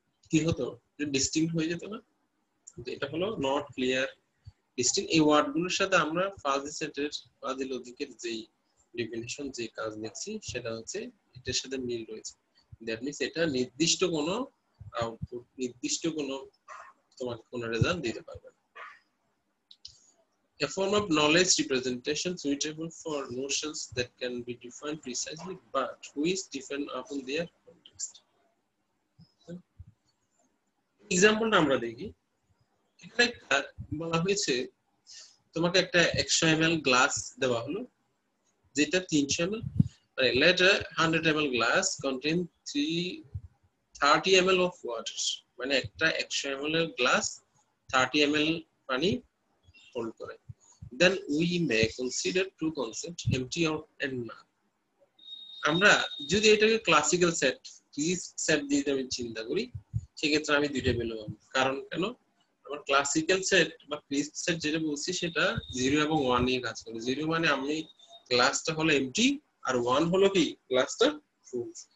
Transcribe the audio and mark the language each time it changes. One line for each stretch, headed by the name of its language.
Bangla: কি হতো? ডিস্টিংক্ট হয়ে যেত না? এটা হলো
English: Not clear distinct.
Bangla: এই ওয়ার্ডগুলোর সাথে আমরা ফাজি সেটের ফাজি লজিকের যেই ডেফিনিশন যে কাজ দেখছি সেটা হচ্ছে এটার সাথে মিল রয়েছে।
English: that means
Bangla: এটা নির্দিষ্ট কোনো আউটপুট, নির্দিষ্ট কোনো তোমাকে কোনো রেজাল্ট দিতে পারবে না।
English: A form of knowledge representation suitable for notions that can be defined precisely but which depend upon their context.
Bangla: এক্সাম্পলটা আমরা দেখি। এখানে বলা হয়েছে তোমাকে একটা 100 ml গ্লাস দেওয়া হলো যেটা 300 ml, মানে
English: let a 100 ml glass contain 30 ml of water,
Bangla: মানে একটা 100 ml এর গ্লাস 30 ml পানি হোল্ড করে।
English: Then we may consider two concepts, empty and null.
Bangla: আমরা যদি এটাকে ক্লাসিক্যাল সেট, সেট দিয়ে আমি চিন্তা করি সেক্ষেত্রে আমি দুইটা ভ্যালু পাবো। কারণ কেন? আমার ক্লাসিক্যাল সেট বা ক্রিস্প সেট যেটা বলছি সেটা 0 এবং 1 নিয়ে কাজ করে। 0 মানে আমি ক্লাসটা হলো এমটি আর 1 হলো কি ক্লাসটা ফুল।